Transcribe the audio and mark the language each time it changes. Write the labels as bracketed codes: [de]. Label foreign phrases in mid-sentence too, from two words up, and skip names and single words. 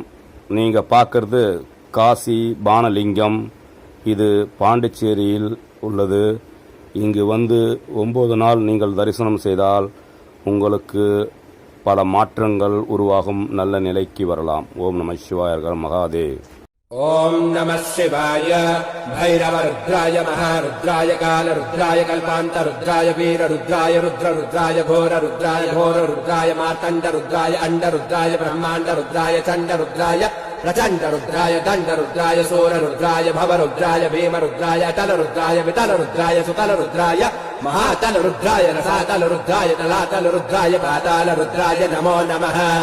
[ta] நீங்கள் பார்க்குறது காசி பானலிங்கம். இது பாண்டிச்சேரியில் உள்ளது. இங்கு வந்து 9 நாள் நீங்கள் தரிசனம் செய்தால் உங்களுக்கு பல மாற்றங்கள் உருவாகும். நல்ல நிலைக்கு வரலாம். [sa] ओम नम शिवाय, [ta] அரகர் மகாதேவ். [sa] ओम नमः शिवाय भैरव रुद्राय महारुद्राय काल रुद्राय कल्पांत रुद्राय वीर रुद्राय रुद्र रुद्राय घोर रुद्राय मार्तंड रुद्राय अंड रुद्राय ब्रह्मांड रुद्राय चंड रुद्राय प्रचंड रुद्राय दंड रुद्राय सूर रुद्राय भव रुद्राय भीम रुद्राय अटल रुद्राय वितल रुद्राय सुतल रुद्राय महातल रुद्राय रसातल रुद्राय तलातल रुद्राय पाताल रुद्राय नमो नमः।